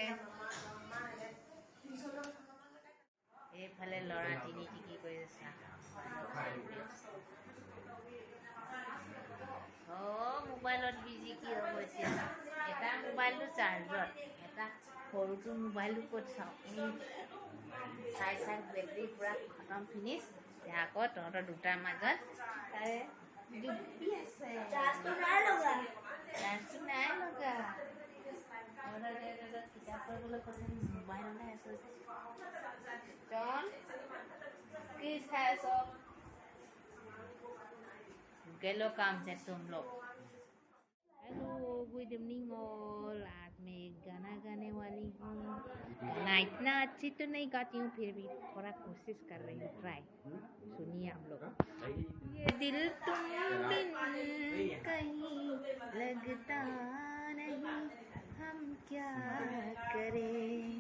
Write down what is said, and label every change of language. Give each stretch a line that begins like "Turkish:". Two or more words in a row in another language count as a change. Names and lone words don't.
Assamese: এইফালে ল'ৰা তিনি টিকি কৰি আছে মোবাইলত বিজি কি হ'ব এতিয়া এটা মোবাইলটো চাৰ্জত এটা সৰুটো মোবাইলটো ক'ত চাওঁ চাই বেটেৰী পূৰা খতম ফিনিছ আকৌ তহঁতৰ দুটাৰ মাজত তাৰে ডুবি আছে চাৰ্জটো নাই লগা কিতাপ পঢ়িবলৈ কৈছে মোবাইলতে আছে কি চাই আছ
Hindi: के लो काम से तुम लोग।
English: Hello good evening all.
Hindi: आज मैं गाना गाने वाली हूँ। गाना इतना अच्छी तो नहीं गाती हूँ, फिर भी थोड़ा कोशिश कर रही हूँ, ट्राई। सुनिए आप लोग। ये दिल तुम बिन कहीं लगता नहीं, हम क्या करें।